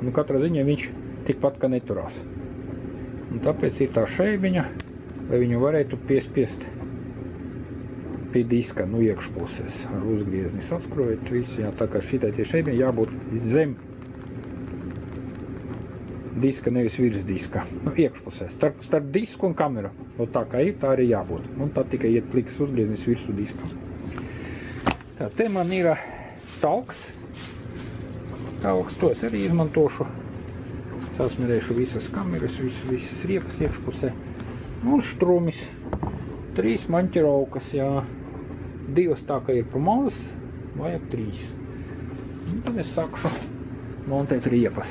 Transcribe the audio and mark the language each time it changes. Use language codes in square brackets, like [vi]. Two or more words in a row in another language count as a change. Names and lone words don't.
[lv] Nu, katrā ziņā viņš tikpat kā neturās. Un tāpēc ir tā šeibiņa, lai viņu varētu piespiest pie diska, nu, iekšpuses ar uzgriezni saskrūvēt visu. Jā, tā kā šitai tie šeibiņa jābūt zem diska, nevis virs diska. Nu, iekšpusē, starp disku un kameru. Nu, tā kā ir, tā arī jābūt. Un tad tikai iet pliks uzgrieznis virsū diskam. Tā, te man ir talks. Talks, to es arī izmantošu. Sasmirēšu visas kameras, visas riepas iekšpusē. Un strumis. 3 maņķiraukas, jā. 2 tā kā ir pa maz, vajag 3. Un tad es sākšu montēt riepas.